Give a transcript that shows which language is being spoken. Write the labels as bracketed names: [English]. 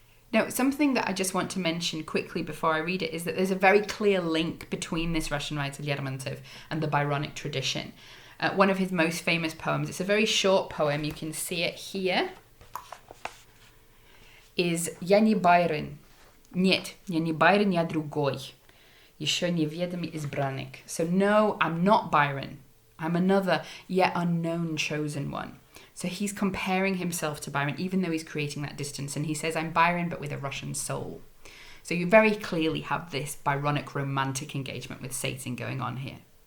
[English] Now, something that I just want to mention quickly before I read it is that there's a very clear link between this Russian writer Lermontov and the Byronic tradition. One of his most famous poems, it's a very short poem, you can see it here, is [Russian] «Я не [English] Byron». [Russian] Нет, я не Byron, я другой. Еще неведомый избранник. [English] So no, I'm not Byron. I'm another, yet unknown chosen one. So he's comparing himself to Byron, even though he's creating that distance. And he says, I'm Byron, but with a Russian soul. So you very clearly have this Byronic romantic engagement with Satan going on here.